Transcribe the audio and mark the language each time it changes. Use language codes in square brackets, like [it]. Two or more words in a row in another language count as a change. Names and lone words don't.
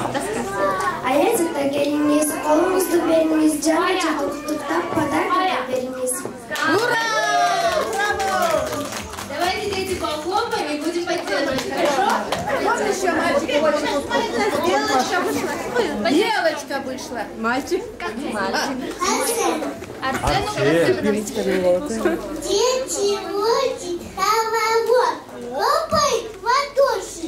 [ky] Аязда келиңиз, колуңузду бериңиз, жаңы жылды куттуктап подарок бериңиз. [ru] Ура! Давайте, дети, похлопаем и будем поддерживать, хорошо? Вот еще мальчик очень. Девочка вышла. Девочка вышла. Мальчик? Дети водят хоровод, лопает ладоши.